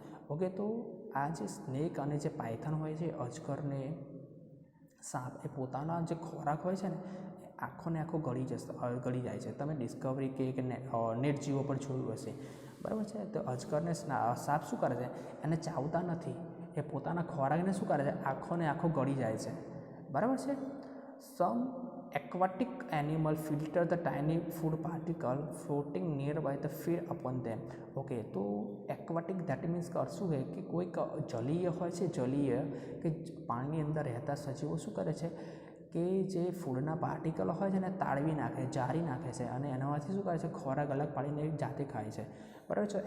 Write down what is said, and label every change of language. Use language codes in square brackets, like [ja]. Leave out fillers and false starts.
[gu] Okay, તો આ જે સ્નેક અને જે પાયથન હોય છે, અજગરને સાપ, એ પોતાના જે ખોરાક હોય છે ને આખો ને આખો ગળી જાય છે. તમે ડિસ્કવરી કે નેટ જીઓ પર જોયું હશે, બરાબર છે. તો અજગરને સાપ શું કરે છે, એને ચાવતા નથી, એ પોતાના ખોરાકને શું કરે છે, આખો ને આખો ગળી જાય છે, બરાબર છે. [en] Some aquatic animal filter the tiny food particle floating nearby the feed upon them. [gu] Okay, તો એક્વાટિક ધેટ મીન્સ શું છે કે કોઈક જલીય હોય છે, જલીય કે પાણીની અંદર રહેતા સજીવો શું કરે છે કે જે ફૂડના પાર્ટિકલ હોય છે ને તાળવી નાખે, જારી નાખે છે અને એનામાંથી શું કરે છે, ખોરાક અલગ પાડીને જાતે ખાય છે, બરાબર છે.